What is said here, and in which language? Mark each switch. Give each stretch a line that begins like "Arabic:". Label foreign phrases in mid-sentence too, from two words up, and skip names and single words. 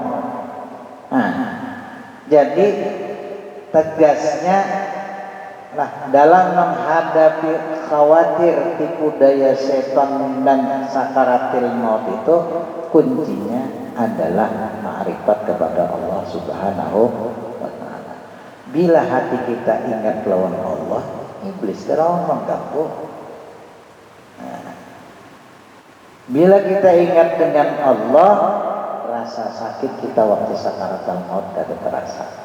Indonesian: Nah, jadi tegasnya lah dalam menghadapi khawatir tipu daya setan dan sakaratil maut itu kuncinya adalah ma'rifat kepada Allah
Arabic: سبحانه وتعالى.
Indonesian: Bila hati kita ingat lawan Allah, iblis terus mengganggu. Bila kita ingat dengan Allah, rasa sakit kita waktu sakaratul maut kada terasa.